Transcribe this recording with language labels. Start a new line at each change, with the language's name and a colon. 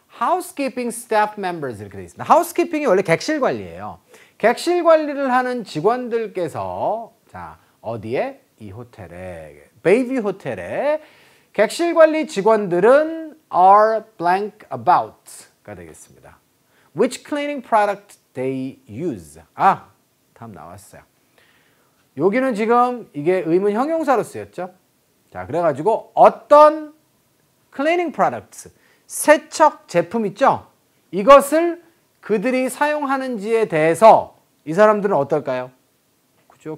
Korean: housekeeping staff members 이렇게 되어 있습니다. housekeeping이 원래 객실 관리예요. 객실 관리를 하는 직원들께서 자 어디에? 이 호텔에 베이비 호텔에 객실 관리 직원들은
English: are blank about
Korean: 가 되겠습니다.
English: Which cleaning product they use?
Korean: 아, 답 나왔어요. 여기는 지금 이게 의문 형용사로 쓰였죠. 자, 그래가지고 어떤 cleaning products, 세척 제품 있죠? 이것을 그들이 사용하는지에 대해서 이 사람들은 어떨까요? 그죠?